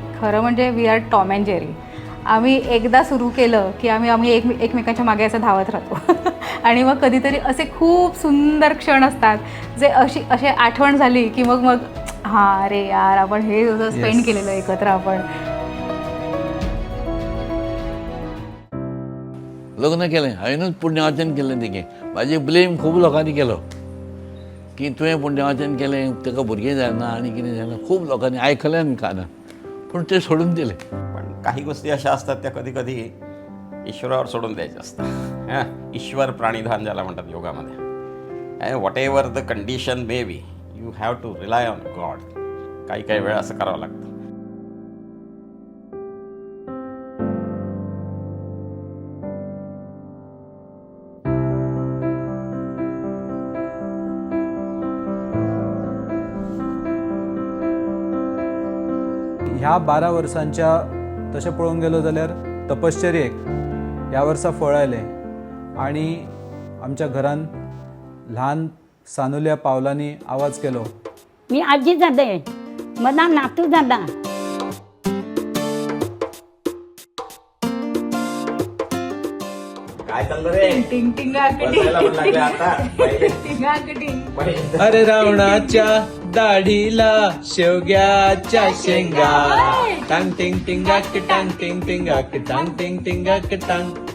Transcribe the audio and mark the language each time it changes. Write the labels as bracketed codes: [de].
[mr] खरं म्हणजे [en] We are Tom and Jerry. [mr] आम्ही एकदा सुरू केलं की आम्ही एकमेकांच्या मागे असं धावत राहतो. आणि मग कधीतरी असे खूप सुंदर क्षण असतात जे असे आठवण झाली की मग हां अरे यार आपण हे स्पेंड केलेलं एकत्र आपण. [gom] लग्न केलें हांवेंनूच पुण्यवाचन केलें तेगे. म्हाजें ब्लेम खूब लोकांनी केलो की तुवें पुण्यवाचन केलें ताका भुरगीं जायना आनी कितें जालें. खूब लोकांनी आयकलें आनी कानान, पूण तें सोडून दिलें. [mr] पण काही गोष्टी अशा असतात त्या कधी कधी ईश्वरावर सोडून द्यायच्या असतात. हां, ईश्वर प्राणिधान ज्याला म्हणतात योगामध्ये. [en] Whatever the condition may be you have to rely on God. [mr] काही वेळा असं करावं लागतं. [gom] ह्या 12 वर्सांच्या तशें पळोवंक गेलो जाल्यार तपश्चर्येक ह्या वर्सा फळ आयलें आणि आमच्या घरान ल्हान सानुल्या पावलांनी आवाज केलो. [mr] मी आजी जाले, मला नातू झाला. काय चाललं रे? टिंग टिंगा बसायला पण लागले आता. टिंगा टिंग. अरे रावणाच्या दाढीला शेवग्याच्या शेंगा टांग टिंग टिंगाक टांग टिंग टिंगाक टांग टिंग टिंगाक टांग.